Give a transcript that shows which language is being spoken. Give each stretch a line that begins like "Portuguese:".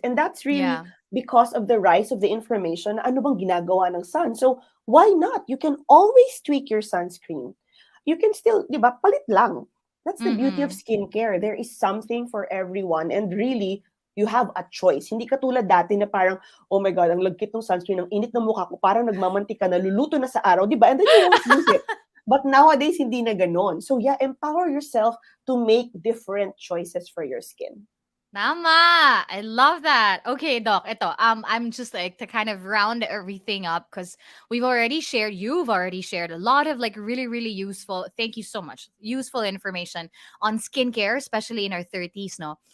English: And that's really yeah. because of the rise of the information
Filipino: na ano bang ginagawa ng
English: sun. So, why not? You can always tweak your sunscreen. You can still,
Filipino: di ba, palit lang.
English: That's the beauty of Mm-mm. skincare. There is something for everyone. And really, you have a choice.
Filipino: Hindi katulad dati na parang,
English: oh my God,
Filipino: ang lagkit ng sunscreen, ang init ng mukha ko, parang nagmamantika, naluluto na sa araw, di ba? And then you won't use it.
English: But nowadays,
Filipino: hindi na ganon.
English: So yeah, empower yourself to make different choices for your skin.
Filipino: Tama.
English: I love that. Okay, Doc, ito. I'm just like to kind of round everything up because you've already shared a lot of like really, really useful, thank you so much, useful information on skincare, especially in our 30s, no?